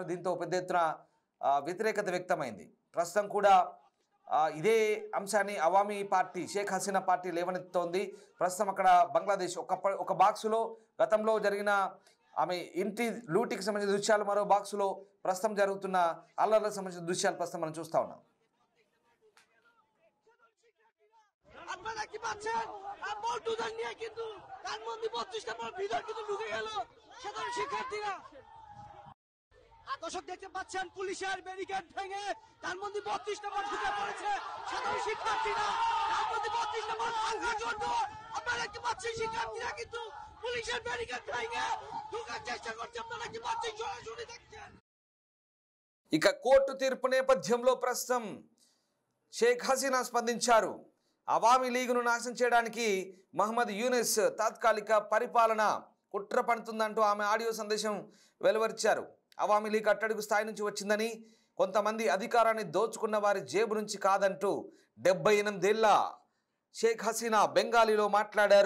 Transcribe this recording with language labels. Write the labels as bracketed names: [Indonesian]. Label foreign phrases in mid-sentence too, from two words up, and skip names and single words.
[Telugu] దీంతో పెద్ద ఎత్తున వ్యతిరేకత వ్యక్తమైంది. ప్రస్తుతం కూడా ఇదే అంశాన్ని అవామీ పార్టీ, షేక్ హసీనా పార్టీ లేవనెత్తుతోంది. ప్రస్తుతం అక్కడ బంగ్లాదేశ్ ఒక బాక్సులో గతంలో జరిగిన ఆమె ఇంటి లూటీకి సంబంధించిన దృశ్యాలు, మరో బాక్సులో ప్రస్తుతం జరుగుతున్న అల్లర్లకు సంబంధించిన దృశ్యాలు ప్రస్తుతం మనం చూస్తూ ఉన్నాం. [Bangla] আপনারা কি পাচ্ছেন বল্টুদের নিয়ে কিন্তু তার মধ্যে 32 নম্বর ভিতর কিন্তু ঢুকে গেল সাধারণ শিক্ষার্থীরা। দর্শক দেখতে পাচ্ছেন পুলিশের ব্যারিকেড ভেঙে তার মধ্যে 32 নম্বর ঢুকে পড়েছে সাধারণ শিক্ষার্থীরা। তার মধ্যে 32 নম্বর ভাঙার জন্য আপনারা কি পাচ্ছেন শিক্ষার্থীরা কিন্তু পুলিশের ব্যারিকেড ভেঙে ঢোকার চেষ্টা করছে। আপনারা কি পাচ্ছেন সরাসরি দেখছেন। [Telugu] ఇక కోర్టు తీర్పు నేపథ్యంలో ప్రస్తుతం షేక్ హసీనా స్పందించారు. అవామీ లీగును నాశనం చేయడానికి మహమ్మద్ యూనిస్ తాత్కాలిక పరిపాలన కుట్ర పడుతుందంటూ ఆమె ఆడియో సందేశం వెలువరించారు. అవామీ లీగ్ అట్టడుగు స్థాయి నుంచి వచ్చిందని, కొంతమంది అధికారాన్ని దోచుకున్న వారి జేబు నుంచి కాదంటూ 78 ఏళ్ల షేక్ హసీనా బెంగాలీలో మాట్లాడారు.